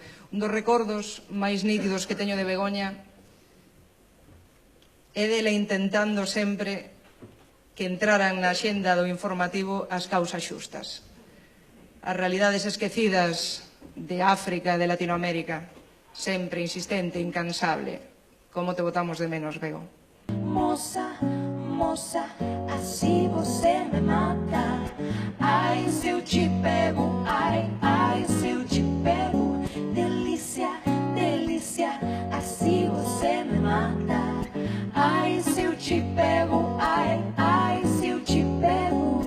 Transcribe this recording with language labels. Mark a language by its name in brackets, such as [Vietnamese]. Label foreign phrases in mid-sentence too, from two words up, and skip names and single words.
[Galician] Un dos recordos máis nítidos que teño de Begoña é dela intentando sempre que entraran na xenda do informativo as causas xustas, as realidades esquecidas de África e de Latinoamérica, sempre insistente, incansable. Como te botamos de menos, Bego. [Portuguese] Moça, moça, assim você me mata. Ai, se eu te pego, ai, ai, se eu te pego. Delícia, delícia, assim você me mata. Ai, se eu te pego, ai, ai, se eu te pego.